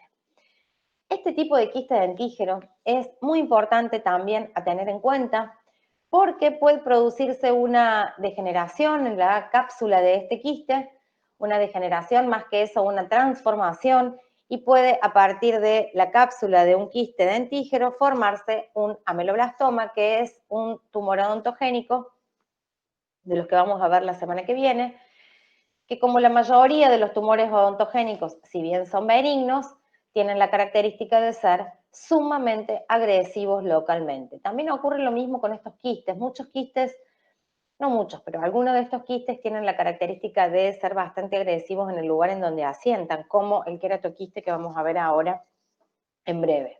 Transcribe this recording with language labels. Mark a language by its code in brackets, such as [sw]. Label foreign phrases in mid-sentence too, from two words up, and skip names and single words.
[es] Este tipo de quiste dentígero es muy importante también a tener en cuenta porque puede producirse una degeneración en la cápsula de este quiste, una degeneración, más que eso, una transformación, y puede a partir de la cápsula de un quiste dentígero formarse un ameloblastoma, que es un tumor odontogénico, de los que vamos a ver la semana que viene, que como la mayoría de los tumores odontogénicos, si bien son benignos, tienen la característica de ser sumamente agresivos localmente. También ocurre lo mismo con estos quistes. Muchos quistes, no muchos, pero algunos de estos quistes tienen la característica de ser bastante agresivos en el lugar en donde asientan, como el queratoquiste que vamos a ver ahora en breve.